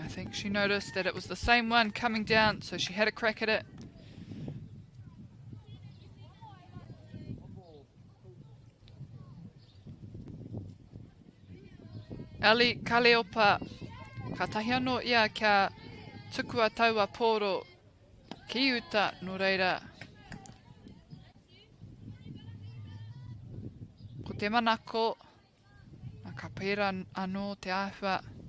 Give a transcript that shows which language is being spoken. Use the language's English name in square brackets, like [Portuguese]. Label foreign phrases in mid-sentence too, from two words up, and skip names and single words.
[English] She noticed that it was the same one coming down, so she had a crack at it. [Māori] Ali Kaleopa, ka tahi anō ia kia tukua taua pōro ki uta no reira. Ko te manako, ka pera anō te āhua.